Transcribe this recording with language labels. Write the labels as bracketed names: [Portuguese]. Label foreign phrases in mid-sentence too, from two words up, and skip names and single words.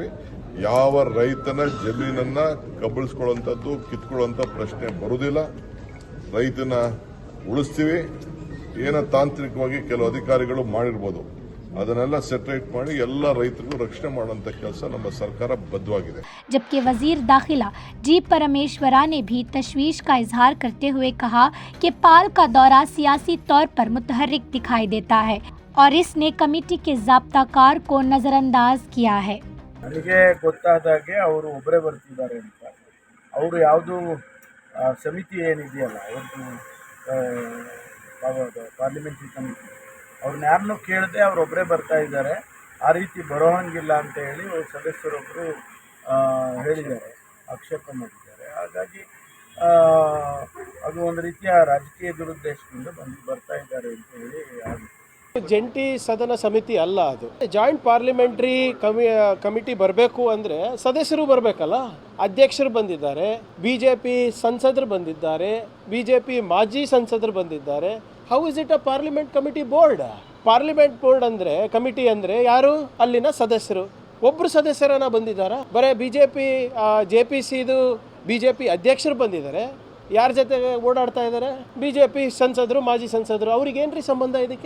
[Kannada] ಯಾವ ರೈತನ ಜಮೀನನ್ನ ಕಬಳಿಸ್ಕೊಳ್ಳುವಂಥದ್ದು, ಕಿತ್ಕೊಳ್ಳುವಂಥ ಪ್ರಶ್ನೆ ಬರುವುದಿಲ್ಲ। ರೈತನ ಉಳಿಸ್ತೀವಿ। ಏನೋ ತಾಂತ್ರಿಕವಾಗಿ ಕೆಲವು ಅಧಿಕಾರಿಗಳು ಮಾಡಿರ್ಬೋದು, ಅದನ್ನೆಲ್ಲ ಸೆಟರೇಟ್ ಮಾಡಿ ಎಲ್ಲ ರೈತರಿಗೂ ರಕ್ಷಣೆ ಮಾಡುವಂತ ಕೆಲಸ ನಮ್ಮ ಸರ್ಕಾರ ಬದ್ಧವಾಗಿದೆ। [Urdu] جبکہ وزیر داخلہ جی پرمیشورا نے بھی تشویش کا اظہار کرتے ہوئے کہا کہ پال کا دورہ سیاسی طور پر متحرک دکھائی دیتا ہے اور اس نے کمیٹی کے ضابطہ کار کو نظرانداز کیا ہے. [Kannada] ನನಗೆ ಗೊತ್ತಾದಾಗೆ ಅವರು ಒಬ್ಬರೇ ಬರ್ತಿದ್ದಾರೆ ಅಂತ, ಅವರು ಯಾವುದು ಸಮಿತಿ ಏನಿದೆಯಲ್ಲ ಅವ್ರದ್ದು [English] parliamentary committee, [Kannada] ಅವ್ರನ್ನ ಯಾರನ್ನೂ ಕೇಳದೆ ಅವರೊಬ್ಬರೇ ಬರ್ತಾ ಇದ್ದಾರೆ, ಆ ರೀತಿ ಬರೋ ಹಂಗಿಲ್ಲ ಅಂತ ಹೇಳಿ ಸದಸ್ಯರೊಬ್ಬರು ಹೇಳಿದ್ದಾರೆ, ಆಕ್ಷೇಪ ಮಾಡಿದ್ದಾರೆ। ಹಾಗಾಗಿ ಅದು ಒಂದು ರೀತಿಯ ರಾಜಕೀಯ ದುರುದ್ದೇಶದಿಂದ ಬರ್ತಾ ಇದ್ದಾರೆ ಅಂತ ಹೇಳಿ ಆಗುತ್ತೆ। ಜಂಟಿ ಸದನ ಸಮಿತಿ ಅಲ್ಲ, ಅದು [English] joint parliamentary committee [Kannada] ಬರಬೇಕು ಅಂದರೆ ಸದಸ್ಯರು ಬರಬೇಕಲ್ಲ। ಅಧ್ಯಕ್ಷರು ಬಂದಿದ್ದಾರೆ, ಬಿಜೆಪಿ ಸಂಸದರು ಬಂದಿದ್ದಾರೆ, ಬಿಜೆಪಿ ಮಾಜಿ ಸಂಸದರು ಬಂದಿದ್ದಾರೆ। [English] How is it a parliament committee board? [Kannada] ಪಾರ್ಲಿಮೆಂಟ್ ಬೋರ್ಡ್ ಅಂದರೆ ಕಮಿಟಿ ಅಂದರೆ ಯಾರು? ಅಲ್ಲಿನ ಸದಸ್ಯರು। ಒಬ್ಬರು ಸದಸ್ಯರನ್ನ ಬಂದಿದ್ದಾರೆ, ಬರೀ ಬಿಜೆಪಿ ಜೆಪಿಸಿದು ಬಿಜೆಪಿ ಅಧ್ಯಕ್ಷರು ಬಂದಿದ್ದಾರೆ। ಯಾರ ಜೊತೆ ಓಡಾಡ್ತಾ ಇದ್ದಾರೆ? ಬಿಜೆಪಿ ಸಂಸದರು, ಮಾಜಿ ಸಂಸದರು। ಅವ್ರಿಗೆ ಏನ್ರಿ ಸಂಬಂಧ ಇದಕ್ಕೆ?